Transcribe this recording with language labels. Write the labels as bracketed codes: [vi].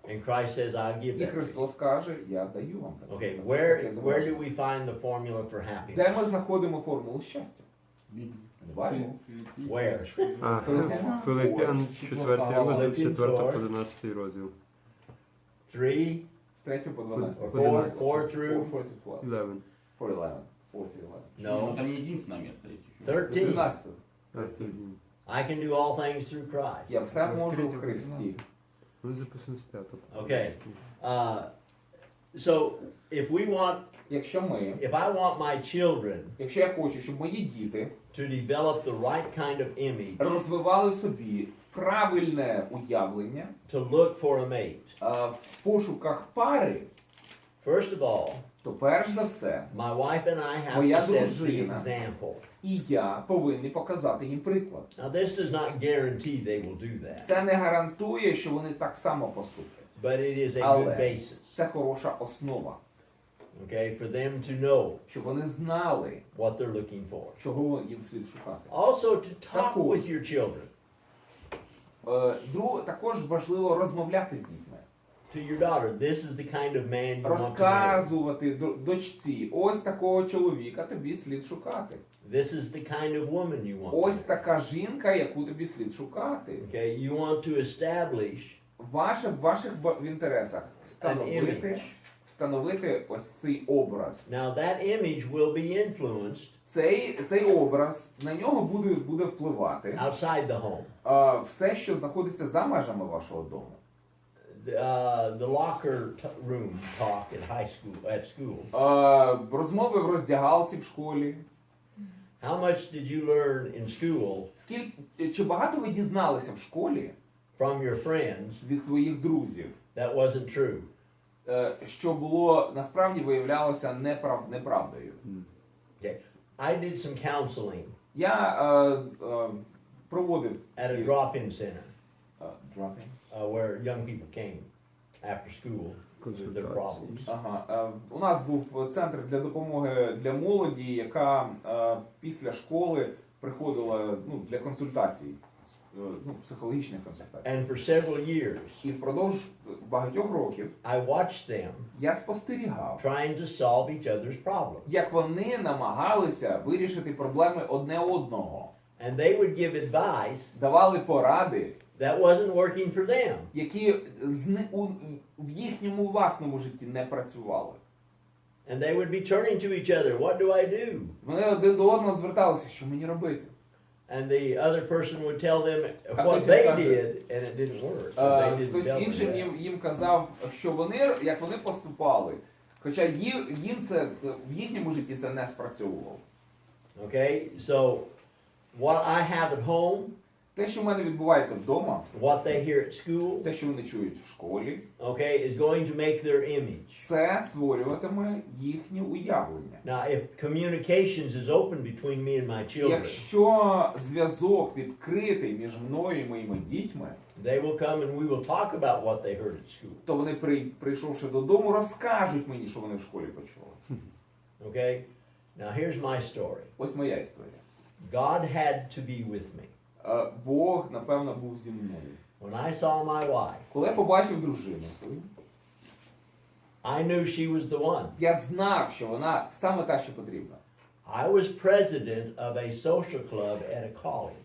[en] And Christ says, I'll give [uk] І [en] that. to you." [uk] Христос каже, я даю вам таке. [en] Okay, [uk] таке [en] where do [uk] заваження. [en] we find the formula for happiness? [uk] Де ми знаходимо формулу щастя? Бачимо. [en] Where? [uk] А, Филип'ян 4 розділ, 4 по 11 розділ. 3, З 3 по 12. [en] 4 through 4 to 12. 11. 4 to 11. 4 to 11. [uk] Ну, [en] no, [ru] это не единственное место, если чуть. [uk] 13. 13. А, це [en] I can do all things through Christ. [uk] Я все можу в Христі. ну, записано з 5. [en] Okay. So if we want, [uk] Якщо [en] if I want my children [uk] якщо я хочу, щоб мої діти [en] to develop the right kind of image, [uk] розвивали в собі правильне уявлення [en] to look for a mate, [uk] в пошуках пари, [en] first of all, [uk] то перш за все [en] my wife and I have [uk] Моя [en] to set the [uk] дружина. [en] example. [uk] і я повинні показати їм приклад. [en] Now this does not guarantee they will do that, [uk] Це не гарантує, що вони так само поступлять. [en] but it is a [uk] Але [en] good basis, [uk] це хороша основа, [en] okay, for them to know [uk] щоб вони знали, [en] what they're looking for. [uk] чого їм слід шукати. [en] Also to talk [uk] Також. [en] with your children, [uk] Також важливо розмовляти з дітьми. [en] to your daughter. This is the kind of man you want to marry. [uk] Розказувати дочці, ось такого чоловіка тобі слід шукати. [en] This is the kind of woman you want to [uk] Ось [en] marry. [uk] така жінка, яку тобі слід шукати. [en] Okay, you want to establish [uk] В ваших інтересах [en] an image. [uk] встановити ось цей образ. [en] Now that image will be influenced [uk] Цей образ, на нього буде впливати [en] outside the home. [uk] все, що знаходиться за межами вашого дому. [en] the locker room talk at school. [uk] Розмови в роздягалці в школі. [en] How much did you learn in school [uk] Чи багато ви дізналися в школі [en] from your friends [uk] від своїх друзів, [en] that wasn't true? [uk] що було насправді виявлялося неправдою? [en] Okay. I did some counseling [uk] Я проводив [en] at a drop-in center drop-in? where young people came after school with their problems. [uk] Ага. У нас був центр для допомоги для молоді, яка після школи приходила для консультацій, психологічних консультацій. [en] And for several years, [uk] І впродовж багатьох років [en] I watched them [uk] я спостерігав, [en] trying to solve each other's problems. [uk] як вони намагалися вирішити проблеми одне одного. [en] And they would give advice [uk] Давали поради, [en] that wasn't working for them. [uk] які в їхньому власному житті не працювали. [en] And they would be turning to each other, what do I do? [uk] Вони один до одного зверталися, що мені робити. [en] And the other person would tell them [uk] А [en] what [uk] хтось [en] they [uk] їм каже, [en] did, and it didn't work. They didn't [uk] Хтось [en] tell them [uk] іншим [en] that. [uk] їм казав, що як вони поступали. Хоча їм це в їхньому житті це не спрацьовувало. [en] Okay, so what I have at home, [uk] Те, що в мене відбувається вдома, [en] what they hear at school, [uk] те, що вони чують в школі, [en] okay, is going to make their image. [uk] це створюватиме їхнє уявлення. [en] Now, if communications is open between me and my children, [uk] Якщо зв'язок відкритий між мною і моїми дітьми, [en] they will come and we will talk about what they heard at school. [uk] то вони, прийшовши додому, розкажуть мені, що вони в школі почули. [en] Okay? Now, here's my story. [uk] Ось моя історія. [en] God had to be with me. [uk] Бог, напевно, був зі мною. [en] When I saw my wife, [uk] Коли я побачив дружину свою, [en] I knew she was the one. [uk] я знав, що вона саме та, що потрібна. [en] I was president of a social club at a college.